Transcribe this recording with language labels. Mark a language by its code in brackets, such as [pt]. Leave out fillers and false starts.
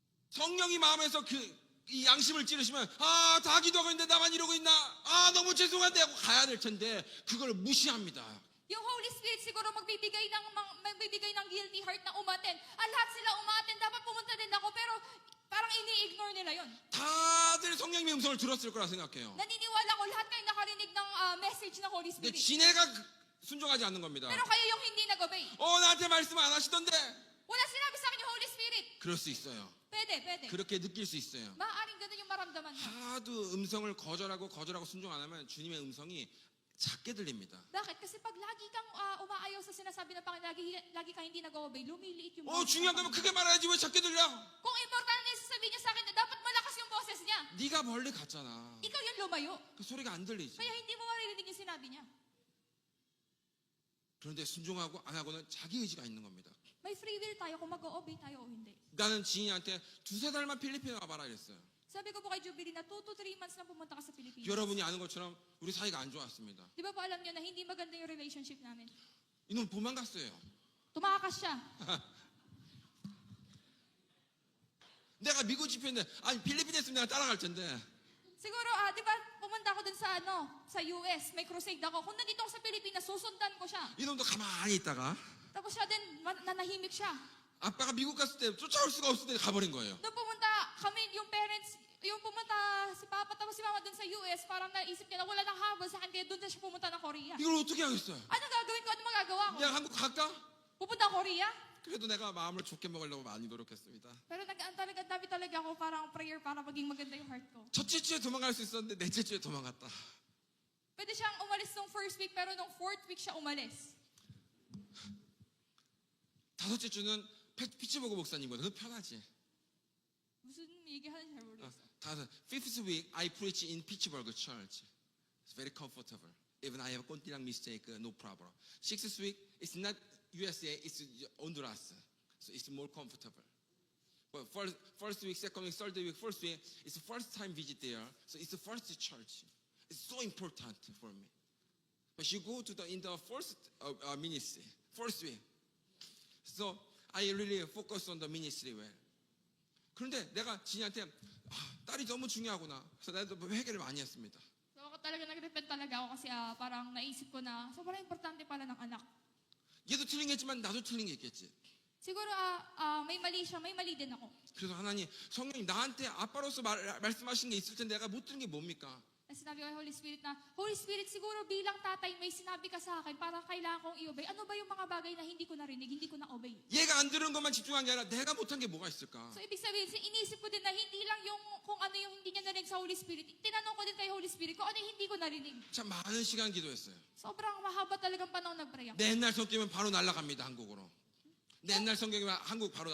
[ko] 성령이 마음에서 이 양심을 찌르시면 다 기도하고 있는데 나만 이러고 있나? 너무 죄송한데 하고 가야 될 텐데 그걸 무시합니다. [tl] Yung Holy Spirit siguro magbibigay ng guilty heart na umaten. Lahat sila umaten, dapat pumunta din ako, pero parang ini-ignore nila yon. [ko] 다들 성령님의 음성을 들었을 거라 생각해요. [tl] Naniniwala ko lahat kayo nakarinig ng message ng Holy [ko] 근데 [tl] Spirit. [ko] 지네가 순종하지 않는 겁니다. [tl] Pero kayo yung hindi nag-obey. [ko] 나한테 말씀 안 하시던데. [tl] Wala sinabi sa akin yung Holy Spirit. [ko] 그럴 수 있어요. [tl] Pwede. [ko] 그렇게 느낄 수 있어요. [tl] Maaaring ganun yung maramdaman mo. [ko] 하도 음성을 거절하고 순종 안 하면 주님의 음성이 작게 들립니다. [tl] Bakit? Kasi pag lagi kang umaayaw sa sinasabi ng Panginoon, lagi kang hindi nag-obey, lumiliit yung boses [ko] 중요한 [tl] ng [ko] 거면 [tl] Panginoon. [ko] 크게 말해야지 왜 작게 들려? [tl] Kung importante niya sasabihin niya sa akin, dapat malakas yung boses niya. [ko] 네가 멀리 갔잖아. [tl] Ikaw yung lumayo. [ko] 그 소리가 안 들리지. [tl] Kaya hindi mo maririnig yung sinabi niya. [ko] 그런데 순종하고 안 하고는 자기 의지가 있는 겁니다. [tl] May free will tayo kung mag-obey tayo o hindi. [ko] 나는 지인한테 2-3달만 필리핀에 와봐라 이랬어요. [tl] Sabi ko po kay Jubilee na 2 to 3 months lang pumunta ka sa Pilipinas. [ko] 여러분이 아는 것처럼 우리 사이가 안 좋았습니다. [tl] Di ba po alam niyo na hindi maganda yung relationship namin? [ko] 이놈 도망갔어요. [tl] Tumakas siya. [ko] 내가 미국 집회인데 필리핀에 있으면 내가 따라갈 텐데 [tl] Siguro, di ba pumunta ako dun sa US, may crusade ako. Kung nandito ako sa Pilipinas, susundan ko siya. [ko] 이놈도 가만히 있다가 [tl] Tapos siya din, nanahimik siya. [ko] 아빠가 미국 갔을 때 쫓아올 수가 없을 때 가버린 거예요. [tl] Nung pumunta kami, yung parents, yung pumunta si Papa tapos si Mama dun sa US, parang naisip niya na wala nang habol sa akin, kaya dun na siya pumunta ng Korea. [ko] 이걸 어떻게 하겠어요? [tl] Ano gagawin ko? Ano magagawa ko? [ko] 그냥 한국 갈까? [tl] Pupunta ako Korea? [ko] 그래도 내가 마음을 좋게 먹으려고 많이 노력했습니다. [tl] Pero nag-antabi talaga ako parang prayer para maging maganda yung heart ko. [ko] 첫째 주에 도망갈 수 있었는데 넷째 주에 도망갔다. [tl] Pwede siyang umalis nung first week, pero nung fourth week siya umalis. [ko] 다섯째 주는 피츠버그 목사님거든. 편하지. 무슨 얘기하는지 잘 모르겠어. [en] Fifth week I preach in Pittsburgh church. It's very comfortable. Even I have 꼰띠랑 mistake, no problem. Sixth week it's not USA, it's Honduras. So it's more comfortable. But first week, second week, third week, first week, it's the first time visit there. So it's the first church. It's so important for me. But you go to in the first ministry, first week. So I really focus on the ministry well. [ko] 그런데 내가 진이한테 딸이 너무 중요하구나. 그래서 나도 회개를 많이 했습니다. [tl] So ako talaga nag-repent talaga ako kasi parang naisip ko na sobrang importante pala ng anak. [ko] 얘도 틀린 게 있지만 나도 틀린 게 있겠지. [tl] Siguro may mali siya, may mali din ako. [ko] 그래서 하나님, 성령님 나한테 아빠로서 말씀하신 게 있을 텐데 내가 못 들은 게 뭡니까? [tl] Sinabi ko kay Holy Spirit na, Holy Spirit, siguro bilang tatay may sinabi ka sa akin para kailangan kong i-obey. Ano ba yung mga bagay na hindi ko narinig, hindi ko na-obey? [ko] 얘가 안 들은 것만 집중한 게 아니라 내가 못한 게 뭐가 있을까? [tl] So ibig sabihin, iniisip ko din na hindi lang yung kung ano yung hindi niya narinig sa Holy Spirit. Tinanong ko din kay Holy Spirit kung ano yung hindi ko narinig. [ko] 참 많은 시간 기도했어요. [tl] Sobrang mahaba talagang panahon nag-pray ako. [ko] 내 옛날 성격이면 바로 날아갑니다, 한국으로. 내 옛날 성격이면 한국 바로